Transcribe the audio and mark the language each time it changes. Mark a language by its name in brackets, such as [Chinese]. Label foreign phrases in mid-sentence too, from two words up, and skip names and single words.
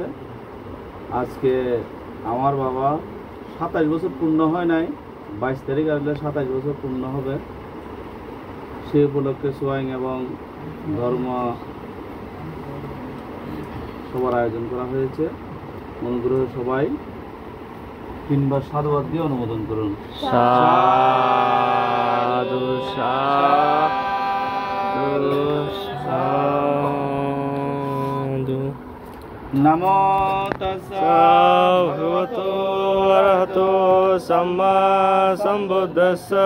[Bangla] আজকে আমার বাবা 27 বছর পূর্ণ হয় নাই, 22 তারিখ আসলে 27 বছর পূর্ণ হবে। সেই উপলক্ষে সোয়াইং এবং ধর্ম সবার আয়োজন করা হয়েছে। অনুগ্রহ সবাই 3 বার সাধুবাদ দিয়ে অনুমোদন করুন। [Pali] সাধু সাধু সাধু। নমো তাস্সা ভগবতো অরহতো সাম্মা সম্বুদ্ধাস্সা।